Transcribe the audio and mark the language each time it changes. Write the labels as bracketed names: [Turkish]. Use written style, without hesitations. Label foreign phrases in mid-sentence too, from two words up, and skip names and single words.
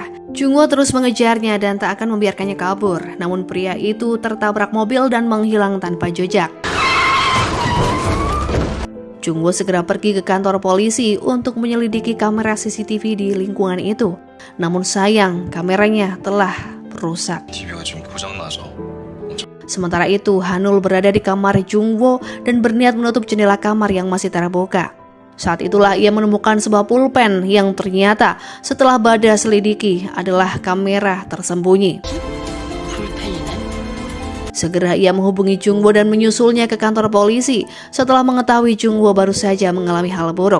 [Indonesian] Jungwoo terus mengejarnya dan tak akan membiarkannya kabur. Namun pria itu tertabrak mobil dan menghilang tanpa jejak. Jungwoo segera pergi ke kantor polisi untuk menyelidiki kamera CCTV di lingkungan itu. Namun sayang, kameranya telah rusak. [Korean] TV가 좀 고장나서. [Indonesian] Sementara itu, Hanul berada di kamar Jungwoo dan berniat menutup jendela kamar yang masih terbuka. Saat itulah ia menemukan sebuah pulpen yang ternyata setelah Bada selidiki adalah kamera tersembunyi. Segera ia menghubungi Jungwoo dan menyusulnya ke kantor polisi setelah mengetahui Jungwoo baru saja mengalami hal buruk.